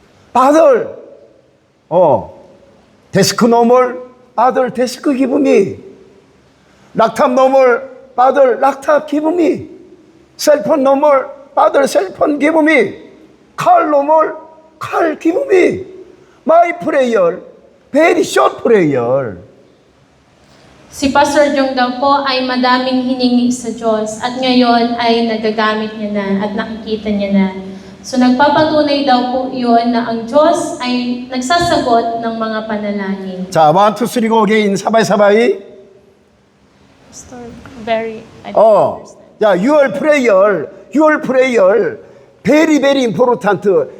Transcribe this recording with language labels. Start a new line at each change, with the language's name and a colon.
English: Father, desk normal, Father, desk give me. laptop normal, Father, laptop give me. Cell phone normal, Father, self give me. Call no more. Call give me. My prayer, very short prayer.
Filipino: Si Pastor Jong daw po ay madaming hiningi sa Diyos at ngayon ay nagagamit niya na at nakikita niya na. So nagpapatunay daw po yun na ang Diyos ay nagsasagot ng mga panalangin.
Korean: 자,
English: 1, 2, 3, go again. 사바이. Pastor, very, I don't understand.
Korean: 야,
English: your prayer, very, very important.